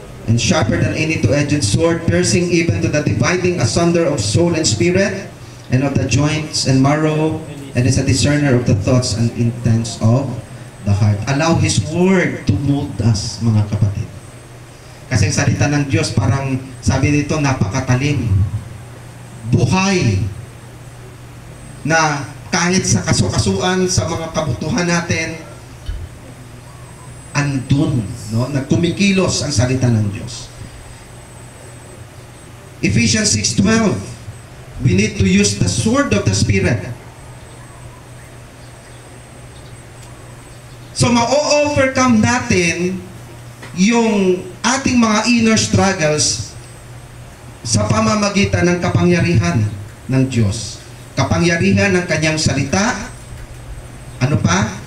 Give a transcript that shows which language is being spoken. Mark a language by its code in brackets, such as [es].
[en] and sharper than any two-edged sword, piercing even to the dividing asunder of soul and spirit, and of the joints and marrow, and is a discerner of the thoughts and intents of the heart. Allow His Word to mold us, [tl] mga kapatid. Kasi ang salita ng Diyos, parang sabi dito, napakatalim. Buhay. Na kahit sa kasukasuan, sa mga kabutuhan natin, andun, no? Nagkumikilos ang salita ng Diyos. [en] Ephesians 6:12, we need to use the sword of the Spirit. [tl] So, ma-overcome natin yung ating mga inner struggles sa pamamagitan ng kapangyarihan ng Diyos. Kapangyarihan ng Kanyang salita. Ano pa?